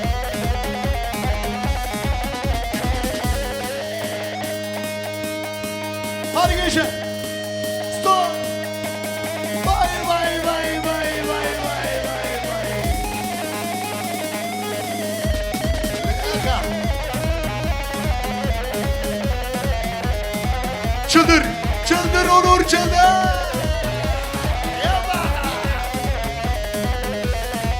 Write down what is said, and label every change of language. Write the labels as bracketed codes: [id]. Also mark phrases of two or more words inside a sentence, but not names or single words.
[tr] Hadi gençler. Stop. Vay vay vay vay vay vay vay vay. Eka. Çıldır, çıldır Onur çıldır. Yapma.